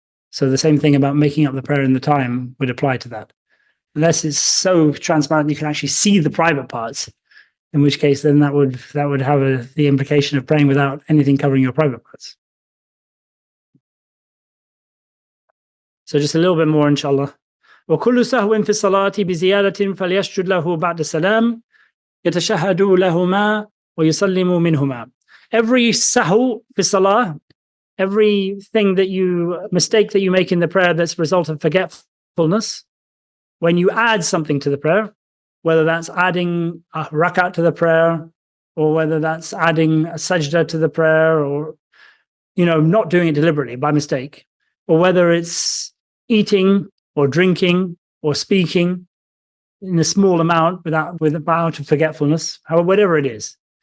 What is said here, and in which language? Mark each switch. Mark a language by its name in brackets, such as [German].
[English] So the same thing about making up the prayer in the time would apply to that. Unless it's so transparent you can actually see the private parts, in which case then that would have the implication of praying without anything covering your private parts. So just a little bit more, inshallah. [Arabic] وكل سهو في الصلاة بزيادة فليسجد له بعد السلام يتشهد لهما ويسلم منهما. [English] Every sahu fi salah, every mistake that you make in the prayer that's a result of forgetfulness, when you add something to the prayer, whether that's adding a rakat to the prayer, or whether that's adding a sajda to the prayer, or not doing it deliberately by mistake, or whether it's eating or drinking or speaking in a small amount without forgetfulness, whatever it is.